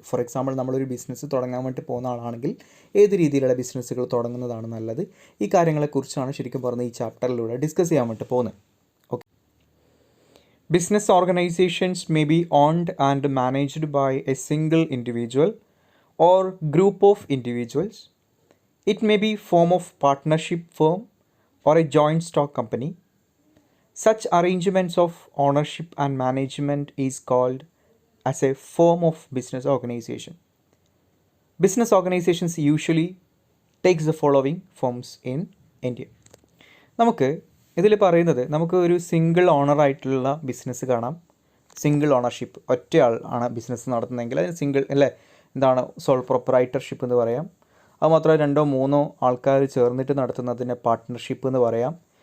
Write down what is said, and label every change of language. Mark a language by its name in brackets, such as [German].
[Malayalam] For example നമ്മളൊരു business തുടങ്ങാൻ വേണ്ടി പോകുന്ന ആളാണെങ്കിൽ ഏത് രീതിയിലുള്ള ബിസിനസ്സുകൾ തുടങ്ങുന്നതാണ് നല്ലത്, ഈ കാര്യങ്ങളെക്കുറിച്ചാണ് ശരിക്കും പറഞ്ഞ് ഈ ചാപ്റ്ററിലൂടെ ഡിസ്കസ് ചെയ്യാൻ വേണ്ടി പോകുന്നത്. [English] Okay, business organisations may be owned and managed by a single individual or group of individuals. It may be form of partnership firm or a joint stock company. Such arrangements of ownership and management is called as a form of business organization. Business organizations usually takes the following forms in India. [Malayalam] നമുക്ക് ഇതിൽ പറയുന്നത് നമുക്ക് ഒരു single ഓണറായിട്ടുള്ള business കാണാം. Single ownership, ഒറ്റയാൾ ആണ് business നടത്തുന്നതെങ്കിൽ അത് single അല്ലേ, എന്താണ് സോൾ പ്രൊപ്രൈറ്റർഷിപ്പ് എന്ന് പറയാം. അതുമാത്രമല്ല 2-3 ആൾക്കാർ ചേർന്നിട്ട് നടത്തുന്നതിനെ പാർട്ട്ണർഷിപ്പ് എന്ന് പറയാം.